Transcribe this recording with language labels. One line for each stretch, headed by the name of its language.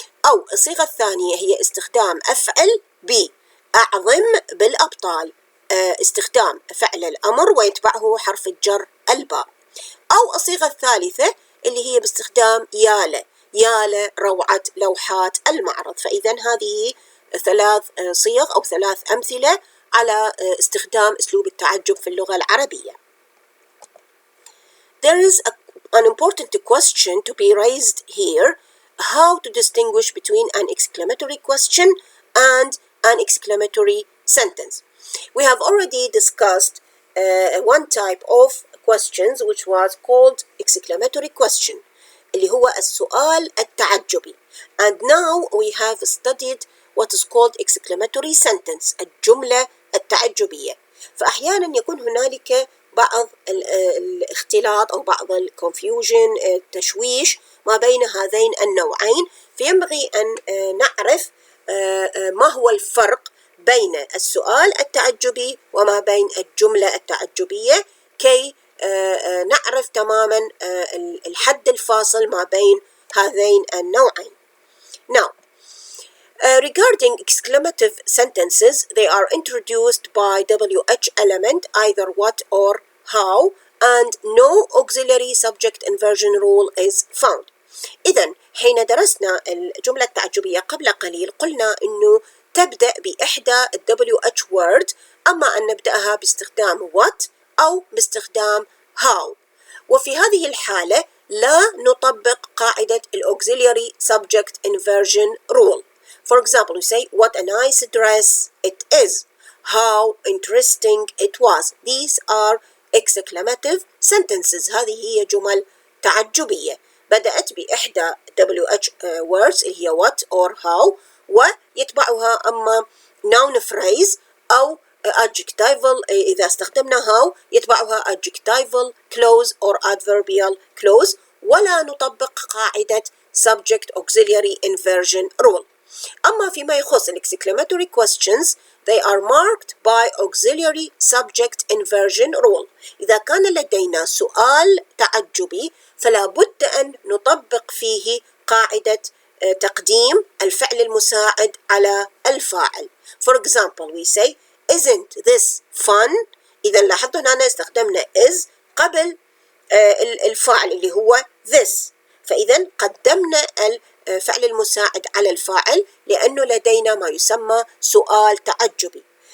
Arabic: أو الصيغة الثانية هي استخدام أفعل بي، أعظم بالأبطال، استخدام فعل الأمر ويتبعه حرف الجر الباء. أو الصيغة الثالثة اللي هي باستخدام ياله، ياله روعة لوحات المعرض. فإذا هذه ثلاث صيغ أو ثلاث أمثلة على استخدام أسلوب التعجب في اللغة العربية.
English: There is an important question to be raised here: how to distinguish between an exclamatory question and an exclamatory sentence. We have already discussed one type of questions which was called exclamatory question
Arabic: اللي هو السؤال التعجبي.
English: And now we have studied what is called exclamatory sentence
Arabic: الجملة التعجبية. فأحيانا يكون هنالك بعض الاختلاط أو بعض الكونفيوجن التشويش ما بين هذين النوعين، فينبغي أن نعرف ما هو الفرق بين السؤال التعجبي وما بين الجملة التعجبية كي نعرف تماما الحد الفاصل ما بين هذين النوعين.
English: Now, regarding exclamative sentences, they are introduced by WH element, either what or how, and no auxiliary subject inversion rule is found.
Arabic: إذن حين درسنا الجملة التعجبية قبل قليل قلنا إنه تبدأ بإحدى WH word، أما أن نبدأها باستخدام what أو باستخدام how، وفي هذه الحالة لا نطبق قاعدة
English: auxiliary subject inversion rule. For example, we say, what a nice dress it is. How interesting it was. These are exclamative sentences.
Arabic: هذه هي جمل تعجبية بدأت بإحدى WH words اللي هي what or how، ويتبعها أما noun phrase أو adjectival. إذا استخدمنا how يتبعها adjectival clause or adverbial clause، ولا نطبق قاعدة
English: subject auxiliary inversion rule.
Arabic: أما فيما يخص
English: exclamatory questions, they are marked by auxiliary subject inversion rule.
Arabic: إذا كان لدينا سؤال تعجبي فلا بد أن نطبق فيه قاعدة تقديم الفعل المساعد على الفاعل.
English: For example, we say, isn't this fun؟
Arabic: إذا لاحظوا هنا استخدمنا is قبل الفاعل اللي هو this، فإذا قدمنا الفعل المساعد على الفاعل لأنه لدينا ما يسمى سؤال تعجبي.